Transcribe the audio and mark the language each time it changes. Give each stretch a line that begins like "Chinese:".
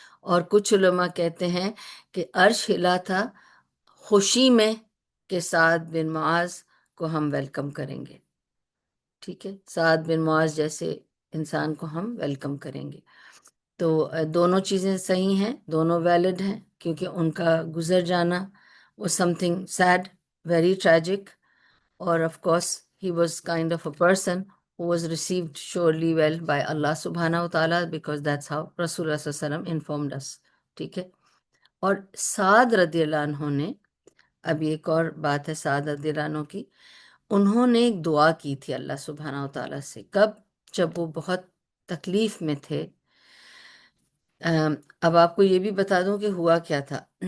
Urdu: اور کچھ علماء کہتے ہیں کہ عرش ہلا تھا خوشی میں کہ سعد بن معاذ کو ہم ویلکم کریں گے. ٹھیک ہے. سعد بن معاذ جیسے انسان کو ہم ویلکم کریں گے. تو دونوں چیزیں صحیح ہیں، دونوں ویلڈ ہیں، کیونکہ ان کا گزر جانا وہ
English: Something said, very tragic. اور of course he was kind of a person who was received surely well by Allah subhanahu wa ta'ala because that's how Rasulullah sallallahu alaihi wasallam informed us.
Urdu: ٹھیک ہے. اور سعد رضی اللہ عنہ نے، اب ایک اور بات ہے سعد رضی اللہ عنہ کی، انہوں نے ایک دعا کی تھی اللہ سبحانہ و تعالیٰ سے. کب؟ جب وہ بہت تکلیف میں تھے. اب آپ کو یہ بھی بتا دوں کہ ہوا کیا تھا.